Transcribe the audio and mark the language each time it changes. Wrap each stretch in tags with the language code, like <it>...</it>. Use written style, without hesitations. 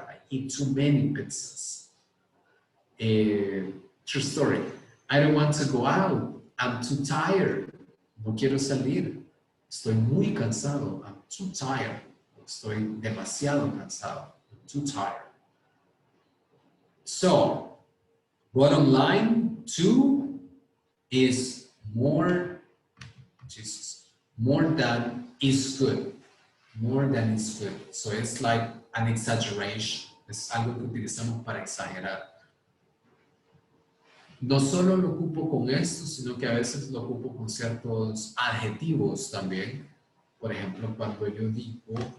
<en>I eat too many pizzas. True story. I don't want to go out. I'm too tired.</en> <es>No quiero salir. Estoy muy cansado.</es> <en>I'm too tired.</en> <es>Estoy demasiado cansado.</es> <en>I'm too tired. So, bottom line, too is more, more than is good. More than is good. So it's like an exaggeration.</en> <es>Es algo que utilizamos para exagerar. No solo lo ocupo con esto, sino que a veces lo ocupo con ciertos adjetivos también. Por ejemplo, cuando yo digo</es>